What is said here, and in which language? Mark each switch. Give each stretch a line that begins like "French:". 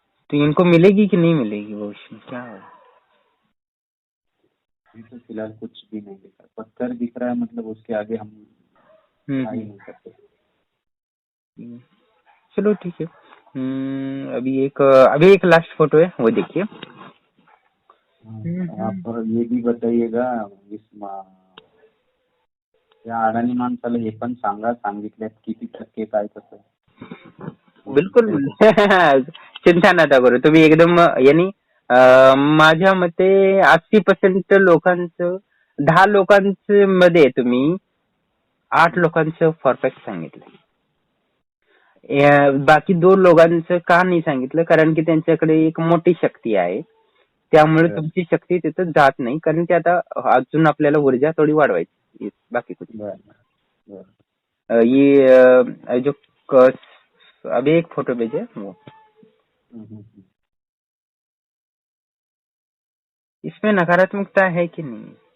Hindi: तो इनको मिलेगी कि नहीं मिलेगी भविष्य में, क्या होगा? अभी तो फिलहाल कुछ भी नहीं दिखा। पत्थर दिख रहा है, मतलब उसके आगे हम आ ही नहीं सकते। हम्म। चलो ठीक है। अभी एक लास्ट फोटो है, वो देखिए। आप ये भी बताइएगा,
Marathi: इस या अडाणी माणसाला हे पण सांगा, सांगितल्यात किती टक्के काय कसं. बिलकुल. चिंता नका करू तुम्ही, एकदम यांनी माझ्या मते 80% लोकांचं, 10 लोकांचं मध्ये तुम्ही 8 लोकांचं परफेक्ट सांगितलं. बाकी 2 लोकांचं का नाही सांगितलं, कारण की त्यांच्याकडे एक मोठी शक्ती आहे. त्यामुळे तुमची शक्ती तिथं जात नाही, कारण की आता अजून आपल्याला ऊर्जा थोडी वाढवायची, बाकी कुछ.
Hindi: ये जो अभी एक फोटो भेजे वो, इसमें नकारात्मकता है कि नहीं?